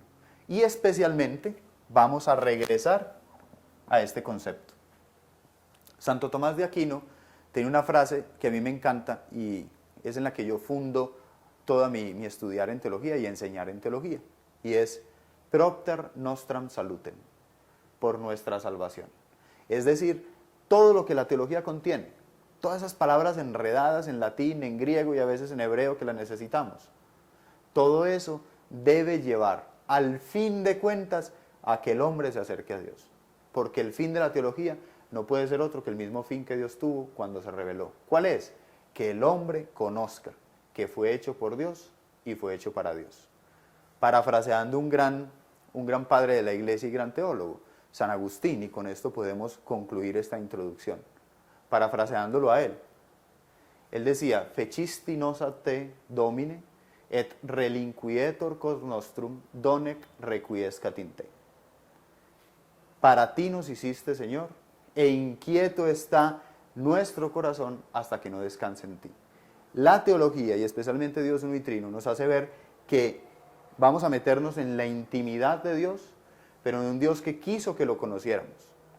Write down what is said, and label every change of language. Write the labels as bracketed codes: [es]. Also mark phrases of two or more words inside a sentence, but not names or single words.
[es] Y especialmente vamos a regresar a este concepto. Santo Tomás de Aquino tiene una frase que a mí me encanta y es en la que yo fundo toda mi estudiar en teología y enseñar en teología. [la] Y es propter nostram salutem, [es] por nuestra salvación. Es decir, todo lo que la teología contiene, todas esas palabras enredadas en latín, en griego y a veces en hebreo que las necesitamos, todo eso debe llevar al fin de cuentas a que el hombre se acerque a Dios. Porque el fin de la teología no puede ser otro que el mismo fin que Dios tuvo cuando se reveló. ¿Cuál es? Que el hombre conozca que fue hecho por Dios y fue hecho para Dios. Parafraseando un gran padre de la iglesia y gran teólogo, San Agustín, y con esto podemos concluir esta introducción. Parafraseándolo a él decía, [la] fecisti nos a te, Domine, et relinquietur cos nostrum, donec requiescat in te. [es] Para ti nos hiciste, Señor, e inquieto está nuestro corazón hasta que no descanse en ti. La teología, y especialmente Dios uno y trino, nos hace ver que vamos a meternos en la intimidad de Dios, pero en un Dios que quiso que lo conociéramos.